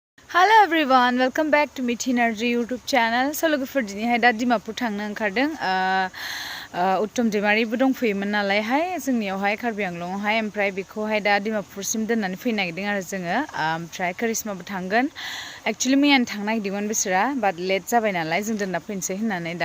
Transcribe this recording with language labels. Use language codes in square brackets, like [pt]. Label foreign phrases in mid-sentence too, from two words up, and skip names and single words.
[en] Hello everyone, welcome back to Mithi Narzary YouTube channel. [brx] So लोगोफोर दिनैहाय दा dimapur थांनो ओंखारदों उत्तम दैमारिबो दंफैयोमोन नालायहाय जोंनियावहाय कार्बि आंलंआवहाय ओमफ्राय बेखौहाय दा dimapurसिम दोननानै फैनो नागिरदों आरो जोङो ओमफ्राय करिश्माबो थांगोन एक्चुअली मैयानो थांनो नागिरदोंमोन बिसोरा [en] but late [brx] जाबाय नालाय जों दोनना फैनोसै होननानै दा